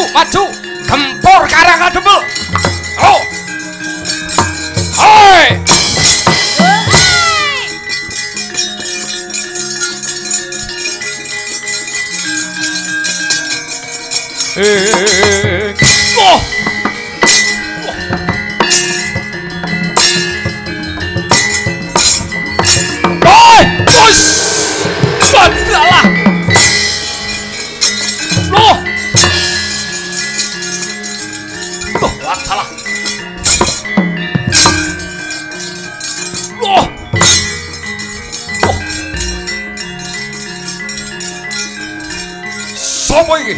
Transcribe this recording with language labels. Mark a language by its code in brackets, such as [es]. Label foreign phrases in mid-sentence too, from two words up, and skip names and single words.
[jv] maju gempur Karang Kadempel. Oh. Hoi. Oh. Hoi. Push. Salah. Loh. Loh, salah. Loh. Loh. Sopo iki?